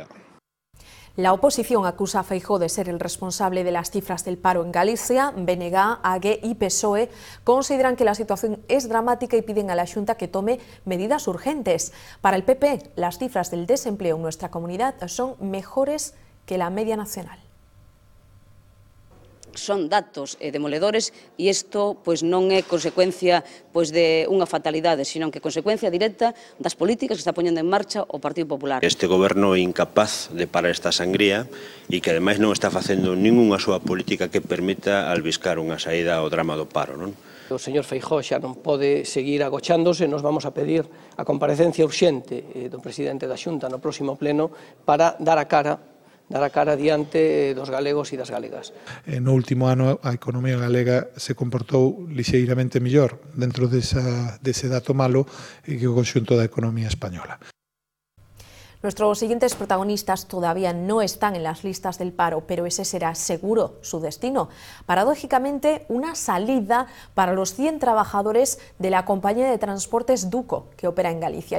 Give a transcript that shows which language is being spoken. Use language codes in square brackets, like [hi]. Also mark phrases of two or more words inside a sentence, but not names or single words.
[es] La oposición acusa a Feijóo de ser el responsable de las cifras del paro en Galicia. BNG, AG y PSOE consideran que la situación es dramática y piden a la Xunta que tome medidas urgentes. Para el PP, las cifras del desempleo en nuestra comunidad son mejores que la media nacional. [gl] Son datos demoledores e isto pois non é consecuencia pois de unha fatalidade, sino que é consecuencia directa das políticas que está poñendo en marcha o Partido Popular. Este goberno é incapaz de parar esta sangría e que ademais non está facendo ningunha súa política que permita albiscar unha saída ao drama do paro, non? O señor Feijóo xa non pode seguir agochándose, nos vamos a pedir a comparecencia urxente do presidente da Xunta no próximo pleno para dar a cara diante dos galegos e das galegas. No último ano a economía galega se comportou lixeiramente mellor dentro dese dato malo que o conxunto da economía española. [es] Nuestros siguientes protagonistas todavía no están en las listas del paro, pero ese será seguro su destino. Paradójicamente, una salida para los 100 trabajadores de la compañía de transportes Duco, que opera en Galicia.